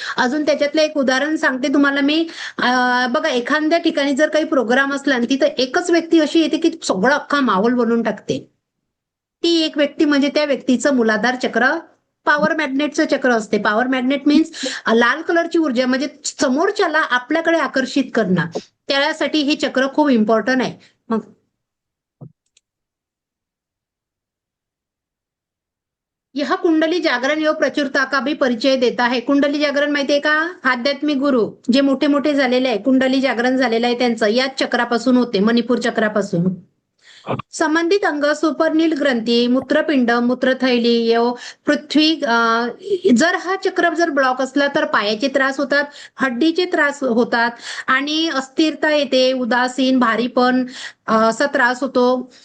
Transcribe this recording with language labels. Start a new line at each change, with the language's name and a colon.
Marathi: अजून त्याच्यातलं एक उदाहरण सांगते तुम्हाला मी. बघा, एखाद्या ठिकाणी जर काही प्रोग्राम असला आणि तिथं एकच व्यक्ती अशी येते की सगळं अख्खा माहोल बनवून टाकते. ती एक व्यक्ती म्हणजे त्या व्यक्तीचं मूलाधार चक्र पॉवर मॅग्नेटचं चक्र असते. पॉवर मॅग्नेट मीन्स लाल कलरची ऊर्जा म्हणजे समोरच्याला आपल्याकडे आकर्षित करणं. त्यासाठी हे चक्र खूप इम्पॉर्टंट आहे.
Hindi: मग यह कुंडली जागरण योग प्रचुरता का भी परिचय देता है.
Marathi: कुंडली जागरण माहितीये का? आध्यात्मिक गुरु जे मोठे मोठे झालेले आहे, कुंडली जागरण झालेलं आहे त्यांचं याच चक्रापासून होते, मणिपूर चक्रापासून.
Hindi: संबंधित अंग सुपरनील ग्रंथी, मूत्रपिंड, मूत्रथैली, पृथ्वी.
Marathi: जर हा चक्र जर ब्लॉक असला तर पायाचे त्रास होतात, हड्डीचे त्रास होतात आणि अस्थिरता येते, उदासीन, भारीपण असा त्रास होतो.